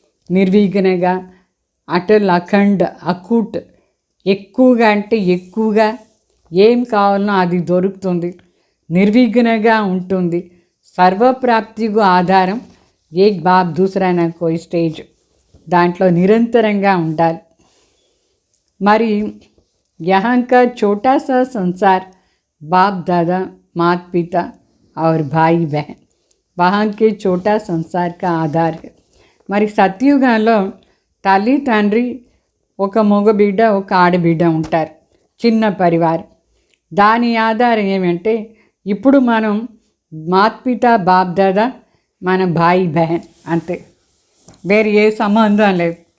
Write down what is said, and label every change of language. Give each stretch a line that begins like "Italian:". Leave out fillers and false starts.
Telugu: నిర్విఘ్నగా అటల్ అఖండ్ అకూట్, ఎక్కువగా అంటే ఎక్కువగా ఏం కావాలనో అది దొరుకుతుంది. నిర్విఘ్నగా ఉంటుంది. సర్వప్రాప్తికు ఆధారం
Hindi: ఏక్ బాప్ దూసరా నా కోయి
Telugu: స్టేజ్. దాంట్లో నిరంతరంగా ఉండాలి.
Hindi: మరి यहाँ का छोटा सा संसार बाप दादा माता पिता और भाई बहन वहाँ के छोटा संसार का आधार है.
Telugu: మరి సత్యుగంలో తల్లి తండ్రి, ఒక మగబిడ్డ, ఒక ఆడబిడ్డ ఉంటారు. చిన్న పరివారం. దాని ఆధారం ఏమంటే ఇప్పుడు మనం మాతా పిత బాప్ దాదా, మన భాయి బహన్ అంతే, వేరే ఏ సంబంధం లేదు.